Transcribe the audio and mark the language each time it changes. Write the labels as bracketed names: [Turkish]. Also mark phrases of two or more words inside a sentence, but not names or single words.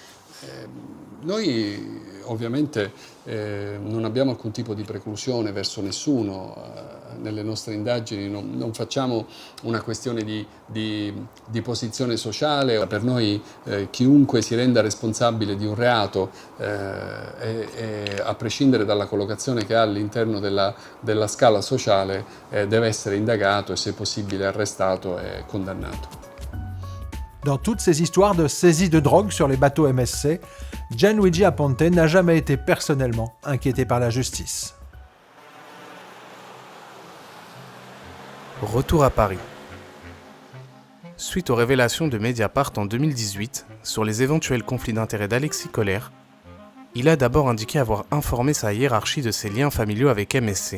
[Italian] Noi ovviamente non abbiamo alcun tipo di preclusione verso nessuno nelle nostre indagini, non facciamo una questione di posizione sociale. Per noi chiunque si renda responsabile di un reato, a prescindere dalla collocazione che ha all'interno della scala sociale, deve essere indagato e se possibile arrestato e condannato. [French] Dans toutes ces histoires de saisie de drogue sur les bateaux MSC, Gianluigi Aponte n'a jamais été personnellement inquiété par la justice. Retour à Paris. Suite aux révélations de Mediapart en 2018 sur les éventuels conflits d'intérêts d'Alexis Coller, il a d'abord indiqué avoir informé sa hiérarchie de ses liens familiaux avec MSC.